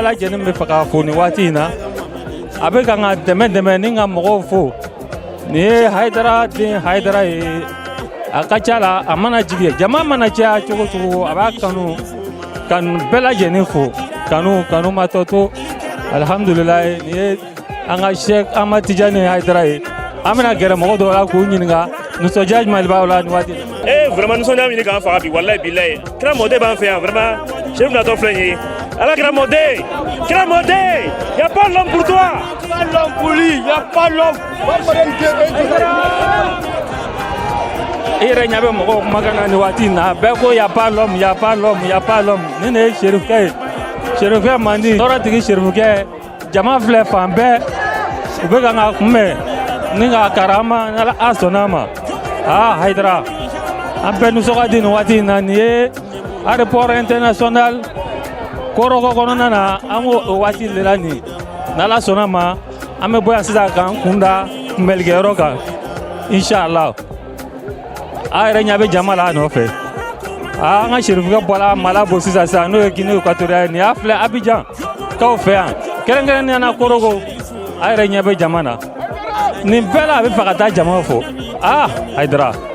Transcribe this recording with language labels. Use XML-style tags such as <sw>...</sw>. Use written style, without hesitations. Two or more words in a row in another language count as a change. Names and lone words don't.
<bm>lajɛlen bɛ fɛ k'a fo nin waati in na a bɛ kan ka dɛmɛ ni ka mɔgɔw fo nin ye Haidara den Haidara ye a ka ca la a mana jigi jama mana caya cogo cogo a b'a kanu bɛɛ lajɛlen fo kanu matɔ to alhamdulilayi nin ye an ka Sheikh Ahmad Tidiane Haidara ye an bɛna gɛrɛ mɔgɔ dɔw la k'u ɲininka nisɔndiya jumɛn de b'aw la nin waati in na. Vraiment nisɔndiya min k'an faga bi</bm> <ar>والله بالله</ar> <bm>kira mɔden b'an fɛ yan vraiment Sherif natɔ filɛ nin ye ala kira mɔden</bm> <fr>y a pas l'homme pour toi. Y a pas l'homme pour lui, y a pas l'homme.</fr> <bm>yɛrɛ ɲɛ bɛ mɔgɔw kumakan na nin waati in na bɛɛ ko</bm> <fr>y a pas l'homme y a pas l'homme y a pas l'homme</fr> <bm>nin de ye serifukɛ ye serifukɛ man di tɔɔrɔtigi serifukɛ jama filɛ fan bɛɛ u bɛ ka n ka kunbɛn ni ka karama ni a sɔnna ma Haidara an bɛɛ nisɔn ka di nin waati in na nin ye</bm> <fr>aéroport international</fr> <bm>Koroko kɔnɔna na an b'o waati de la nin n'Ala sɔnna ma an bɛ bɔ yan sisan k'an kun da kunbɛlikɛyɔrɔ kan inshallah a yɛrɛ ɲɛ bɛ jama la a nɔfɛ an ka serifukɛ bɔra Malabo sisan n'o ye Guinée équatoriale nin y'a filɛ Abidjan kaw fɛ yan kɛrɛnkɛrɛnnenya na Koroko a yɛrɛ ɲɛ bɛ jama na nin bɛɛ la a bɛ fɛ ka taa jama fo Haidara</bm>